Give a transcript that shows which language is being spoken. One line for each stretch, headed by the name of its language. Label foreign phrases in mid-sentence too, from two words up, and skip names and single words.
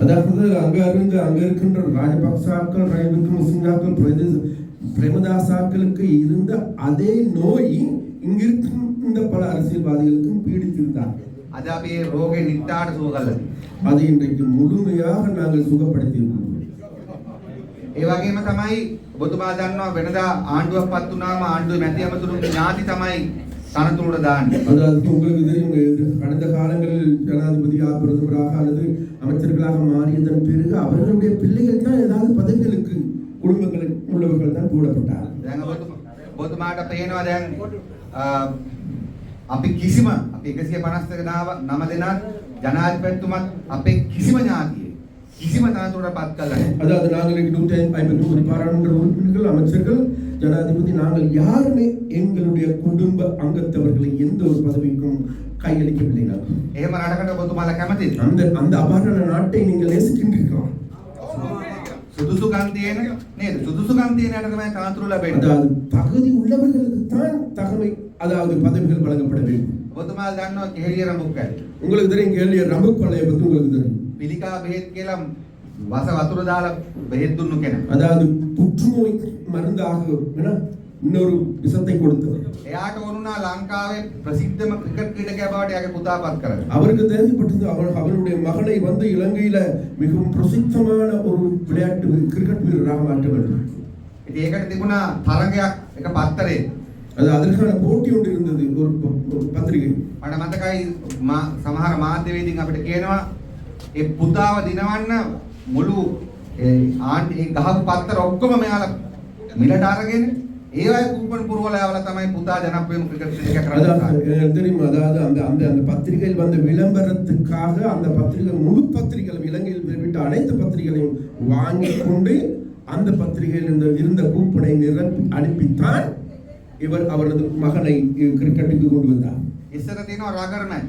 Tamil: அதாவது அங்க இருக்கின்ற ராஜபக்சாக்கள் ரணில் விக்ரமசிங்காக்கள் பிரேமதாசாக்களுக்கு இருந்த அதே நோய் இங்கிருக்கின்ற பல அரசியல்வாதிகளுக்கும் பீடித்திருந்தார்கள்.
Sinhala: අද අපි මේ රෝගේ නිට්ටාට සුව කළා.
Tamil: அதை இன்றைக்கு முழுமையாக நாங்கள் சுகப்படுத்தியிருக்கிறோம்.
Sinhala: ඒ වගේම තමයි ඔබතුමා දන්නවා වෙනදා ආණ්ඩුවක් පත් වුණාම ආණ්ඩුවේ මැති ඇමතුරුන්ගේ ඥාති තමයි තනතුරට දාන්නේ.
Tamil: அதாவது உங்களுக்கு தெரியும் கடந்த காலங்களில் ஜனாதிபதியாக பிரதமராக அல்லது அமைச்சர்களாக மாறியதன் பிறகு அவர்களுடைய பிள்ளைகள் தான் ஏதாவது பதவிகளுக்கு குடும்பங்களுக்கு உள்ளவர்கள் தான் போடப்பட்டார்.
Sinhala: දැන් ඔබතුමාට පේනවා දැන් අපි කිසිම අපි 152 නම දෙනාත් ජනාධිපතිතුමත් අපේ කිසිම ඥාතියෙ කිසිම තනතුරකට පත් කළා නැහැ.
Tamil: அதாவது நாங்கள் 151 பாராளுமன்ற உறுப்பினர்கள் அமைச்சர்கள் ஜனாதிபதி நாங்கள் யாருமே எங்களுடைய குடும்ப அங்கத்தவர்களை எந்த ஒரு பதவிக்கும் கையளிக்கவில்லை. நாங்கள்
Sinhala: එහෙම රටකට ඔබතුමාලා කැමතිද?
Tamil: அந்த அபாரண நாட்டை நீங்கள் நேசிக்கின்றீர்களா?
Sinhala: සුදුසුකම් තියෙන නේද? සුදුසුකම් තියෙන යට තමයි තනතුරු ලැබෙන්නේ.
Tamil: அதாவது தகுதி உள்ளவர்களுக்கு தான் தகமை அதாவது பதவிகள் வழங்கப்பட வேண்டும்.
Sinhala: ඔබතුමාලා දන්නවා කෙහෙලිය රඹුක් ඇති.
Tamil: உங்களுக்கு தெரியும் கேள்வி ரம்பு கொள்ளையை பற்றி உங்களுக்கு தெரியும்.
Sinhala: පිළිකා බෙහෙත් කියලා වස වතුර දාලා බෙහෙත් දුන්නු කෙනා.
Tamil: அதாவது புற்றுநோய் மருந்தாக இன்னொரு விஷத்தை கொடுத்தவர்.
Sinhala: එයාට වුණා ලංකාවේ ප්‍රසිද්ධම ක්‍රිකට් ක්‍රීඩකයා බවට එයාගේ පුතා පත් කරගන්න.
Tamil: அவருக்கு தேவைப்பட்டது அவருடைய மகனை வந்து இலங்கையில மிகவும் பிரசித்தமான ஒரு விளையாட்டு கிரிக்கெட் வீரராக மாற்ற வேண்டும்.
Sinhala: ඉතින් ඒකට තිබුණා තරගයක් එක පත්තරේ.
Tamil: அது அதற்கான போட்டி ஒன்று இருந்தது ஒரு பத்திரிகை.
Sinhala: මට මතකයි සමහර මාධ්‍යවේදීන් අපිට කියනවා ඒ පුතාව දිනවන්න මුළු ඒ ගහපු පත්තර ඔක්කොම මෙයාලා මිලට අරගෙන ඒවයි கூப்பன் පුරවලා යවලා තමයි පුතා ජනප්‍රියම ක්‍රිකට් ක්‍රීඩකයා කරන්නේ.
Tamil: தெரியுமா அதாவது அந்த பத்திரிகையில் வந்த விளம்பரத்துக்காக அந்த பத்திரிகை முழு பத்திரிகைகளும் இலங்கையில் வெளியிட்ட அனைத்து பத்திரிகைகளையும் வாங்கி கொண்டு அந்த பத்திரிகையில் இருந்த கூப்பனை நிரப்பி அனுப்பித்தான் இவர் அவரது மகனை கிரிக்கெட்டுக்கு கொண்டு வந்தார்.
Sinhala: ඉස්සර තියෙනවා රගර් මැච්.